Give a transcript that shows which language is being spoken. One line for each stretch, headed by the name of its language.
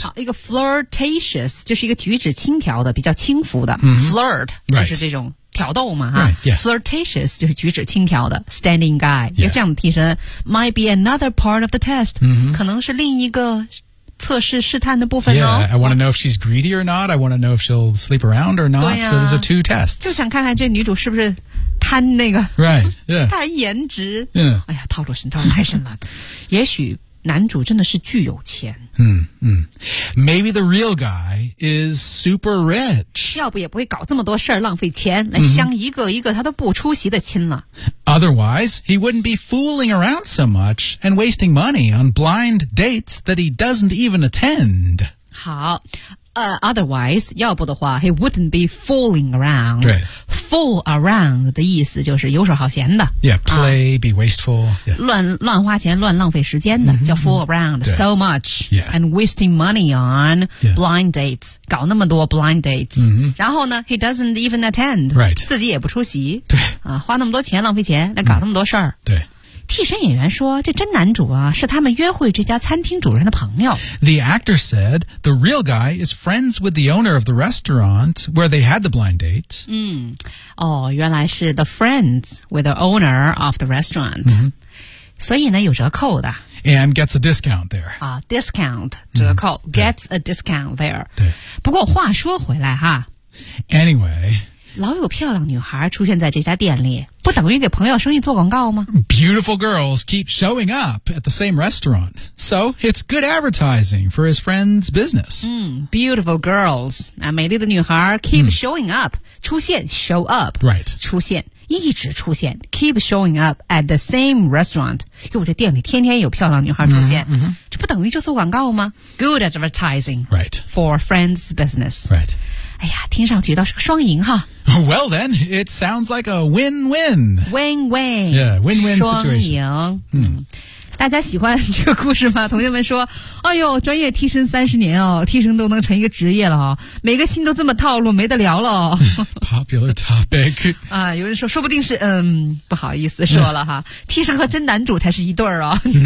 Chinese: 好，一个 flirtatious 就是一个举止轻佻的，比较轻浮的。
English: Mm-hmm.
Chinese: Flirt 就是这种。
English: Right.”
Chinese: 挑逗嘛、
English: right, yeah.
Chinese: Flirtatious 就是举止轻佻的
English: Standing guy、 yeah.
Chinese: 有这样的替身
English: Might be another part of the test、 mm-hmm.
Chinese: 可能是另一个测试试探的部分哦
English: yeah, I want to know if she's greedy or not I want to know if she'll sleep around or not、
Chinese: 啊、
English: So those are two tests
Chinese: 就想看看这女主是不是贪那个
English: Right、yeah.
Chinese: 贪颜值、
English: yeah.
Chinese: 哎呀套路深套路太深了也许男主真的是巨有钱。
English: 嗯嗯。Maybe the real guy is super rich.
Chinese: 要不也不会搞这么多事儿浪费钱来相一个一个他都不出席的亲了。
English: Otherwise, he wouldn't be fooling around so much and wasting money on blind dates that he doesn't even attend. 好Otherwise,
Chinese: 要不的话
English: he wouldn't be fooling around.
Chinese: Fool around 的意思就是游手好闲的。
English: Yeah, play,、be wasteful.、Yeah.
Chinese: 乱花钱乱浪费时间的、叫
English: fool around、so much、and wasting money on、blind dates.
Chinese: 搞那么多 blind dates.、然后呢
English: he doesn't even attend.、
Chinese: 自己也不出席。对、花那么多钱浪费钱来搞那么多事儿、对。替身演员说这真男主啊是他们约会这家餐厅主人的朋友。
English: The actor said the real guy is friends with the owner of the restaurant where they had the blind date.
Chinese: 哦原来是
English: the friends with the owner of the restaurant.、
Chinese: 所以呢有折扣的。
English: And gets a discount there. Discount, 折扣、gets a discount there.
Chinese: 对。不过话说回来哈。
English: Anyway...
Chinese: 老有漂亮女孩出现在这家店里，不等于给朋友生意做广告吗？
English: Beautiful girls keep showing up at the same restaurant, so it's good advertising for his friend's business. Beautiful girls,
Chinese: 那美丽的女孩
English: keep showing up, 出现 show up, right?
Chinese: 出现一直出现
English: keep showing up at the same restaurant.
Chinese: 哟，这店里天天有漂亮女孩出现，
English: mm-hmm.
Chinese: 这不等于就做广告吗？
English: Good advertising, right? For friend's business, right?
Chinese: 哎呀，听上去倒是个双赢哈。
English: Well then, it sounds like a win-win. Win-win. Yeah, win-win situation.
Chinese: 双赢。大家喜欢这个故事吗？同学们说，哎呦，专业替身三十年哦，替身都能成一个职业了哦，每个星都这么套路，没得聊了哦。
English: Popular topic.
Chinese: 啊，有人说，说不定是，不好意思说了哈，替身和真男主才是一对儿哦。